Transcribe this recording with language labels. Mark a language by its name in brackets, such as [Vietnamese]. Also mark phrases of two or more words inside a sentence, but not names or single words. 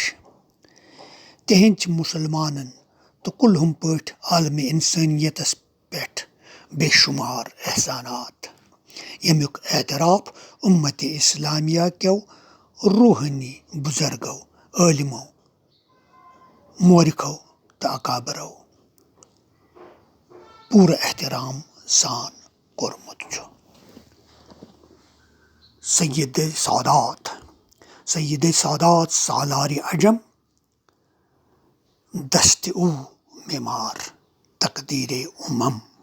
[Kashmiri] تہنٛدۍ چھِ مُسلمانن تہٕ کُلہُم پٲٹھۍ عالمِ انسٲنیتس پٮ۪ٹھ بے شمار احسانات، ییٚمیُک اعتراف اُمتِ اسلامیہ کیو روحٲنی بُزرگو، عٲلمو، مورخو تہٕ اکابرو پوٗرٕ احترام سان کوٚرمُت چھُ۔ [Persian] سید سادات سالار عجم، دست او معمار تقدیر امم۔